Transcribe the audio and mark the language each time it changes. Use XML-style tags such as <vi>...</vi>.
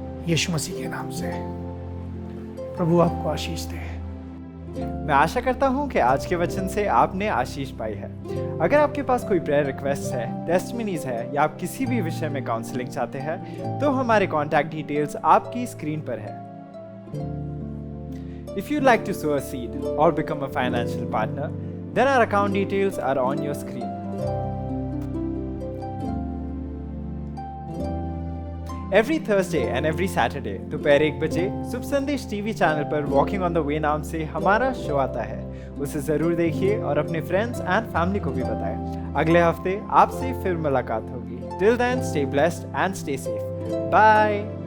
<hi>यीशु मसीह के नाम से प्रभु आपको आशीष दे। मैं आशा करता हूँ कि आज के वचन से आपने आशीष पाई है। अगर आपके पास कोई प्रेयर रिक्वेस्ट है, टेस्टमनीज है, या आप किसी भी विषय में काउंसलिंग चाहते हैं तो हमारे कॉन्टैक्ट डिटेल्स आपकी स्क्रीन पर है।</hi> <en>If you'd like to sow a seed or become a financial partner, then our account details are on your screen. Every Thursday and every Saturday</en> <hi>दोपहर 1 बजे शुभ संदेश टीवी चैनल पर वॉकिंग ऑन द वे नाम से हमारा show आता है। उसे ज़रूर देखिए और अपने</hi> <en>friends and family</en> <hi>को भी बताएं। अगले हफ्ते आपसे फिर मुलाकात होगी।</hi> <en>Till then stay blessed and stay safe. Bye.</en>